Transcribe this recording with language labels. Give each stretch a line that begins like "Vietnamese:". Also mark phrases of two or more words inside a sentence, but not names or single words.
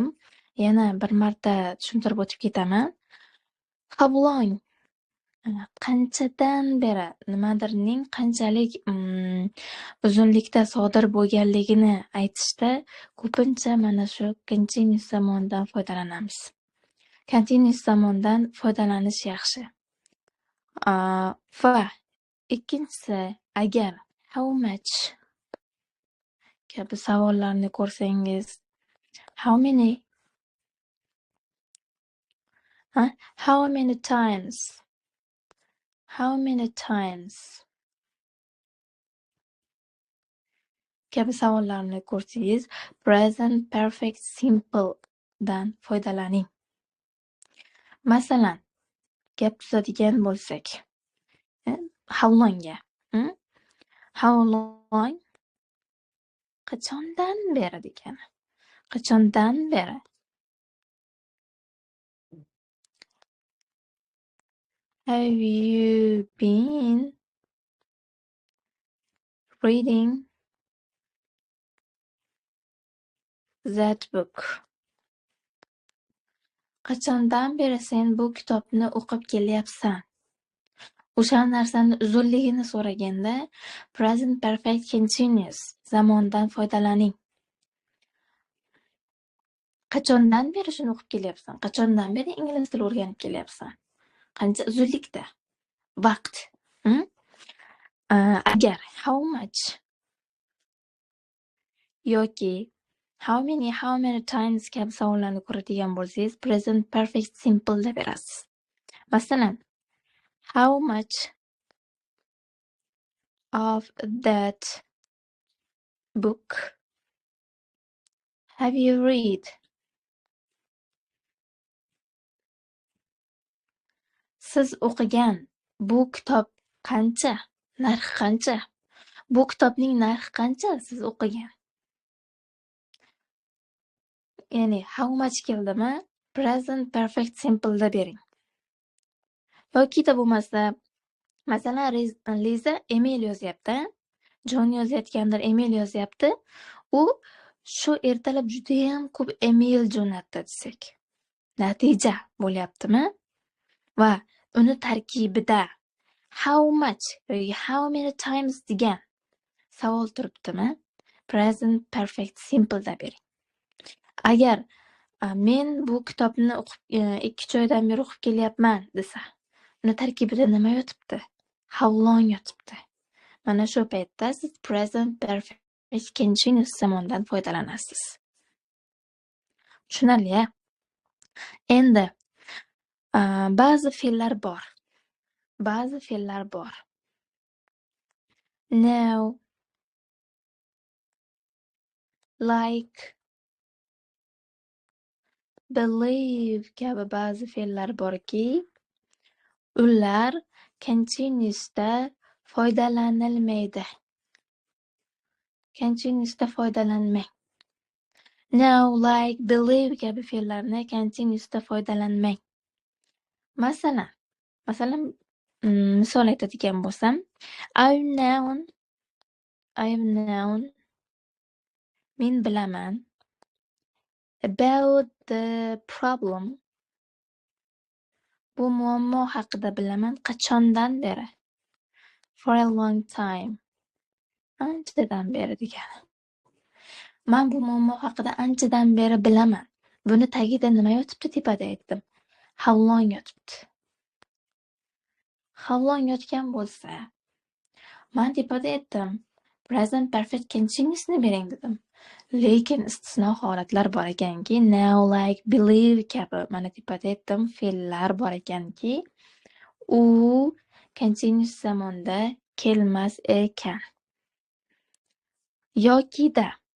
Uzbek: Yana bir marta tushuntirib o'tib ketaman.
English: How long
Uzbek: qanchadan beri nimadirning qanchalik uzunlikda sodir bo'lganligini aytishda ko'pincha mana shu continuous zamondan foydalanamiz. Continuous zamondan foydalanish yaxshi. Va ikkinchisi, agar
English: how much
Uzbek: kabi savollarni ko'rsangiz,
English: how many times
Uzbek: kabi savollarni ko'rsangiz,
English: present perfect simple
Uzbek: dan foydalaning. Masalan, gap tuzadigan bo'lsak,
English: how longga, how long
Uzbek: qachondan beri degani. Qachondan beri.
English: Have you been reading that book?
Uzbek: Qachondan beri sen bu kitobni o'qib kelyapsan? O'sha narsani uzunligini so'raganda
English: present perfect continuous
Uzbek: zamondan foydalaning. Qachondan beri shuni o'qib kelyapsan? Qachondan beri ingliz tili o'rganib kelyapsan? Qancha uzunlikda? Vaqt. Agar
English: how much
Uzbek: yoki
English: how many times
Uzbek: kabi savollarni ko'radigan bo'lsangiz,
English: present perfect simple
Uzbek: deb berasiz. Masalan,
English: how much of that book have you read?
Uzbek: Siz o'qigan bu kitob qancha? Narxi qancha? Bu kitobning narxi qancha siz o'qigan? Ya'ni
English: how much
Uzbek: keldimi?
English: Present perfect simple
Uzbek: da bering. Yoki-da bo'lmasa, masalan, Liza email yozyapti. Jon yozayotgandir, email yozyapti. U shu ertalab judayam ko'p email jo'natdi desak. Natija bo'lyaptimi? Va uni tarkibida
English: how much
Uzbek: yoki
English: how many times
Uzbek: degan savol turibdimi?
English: Present perfect simple
Uzbek: da bering. Agar men bu kitobni 2 oydan beri o'qib kelyapman desa, uni tarkibida nima yotibdi?
English: How long
Uzbek: yotibdi? Mana shu paytda siz
English: present perfect continuous
Uzbek: zamondan foydalanasiz. Tushunarli-a? Endi ba'zi fe'llar bor.
English: Now, like, believe
Uzbek: kabi ba'zi fe'llar borki, ular continuousda foydalanilmaydi. Continuousda foydalanmang.
English: Now, like, believe
Uzbek: kabi fe'llarni continuousda foydalanmang. Masalan, misol aytadigan bo'lsam,
English: I've known
Uzbek: men bilaman
English: about the problem.
Uzbek: Bu muammo haqida bilaman qachondan beri?
English: For a long time.
Uzbek: Anchadan beri degani. Men bu muammo haqida anchadan beri bilaman. Buni tagida nima yotibdi tepada aytdim.
English: How long
Uzbek: yotibdi.
English: How long
Uzbek: yotgan bo'lsa, men tepada aytdim.
English: Present perfect continuousni
Uzbek: bering dedim. Lekin istisno holatlar bor ekanki,
English: now, like, believe
Uzbek: kabi mana tepada aytdim fe'llar bor ekanki, u continuous zamonda kelmas ekan. Yokida